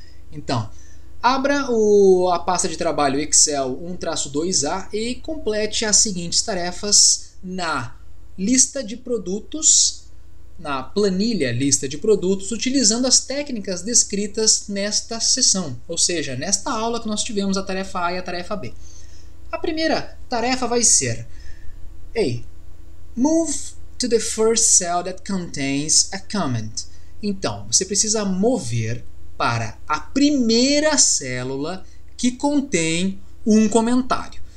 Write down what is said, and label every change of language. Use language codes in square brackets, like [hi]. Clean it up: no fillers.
[pt] Então, abra a pasta de trabalho Excel 1-2A e complete as seguintes tarefas na lista de produtos, na planilha lista de produtos, utilizando as técnicas descritas nesta seção, ou seja, nesta aula que nós tivemos a tarefa A e a tarefa B. A primeira tarefa vai ser A. [en] Move to the first cell that contains a comment. [pt] Então, você precisa mover para a primeira célula que contém um comentário.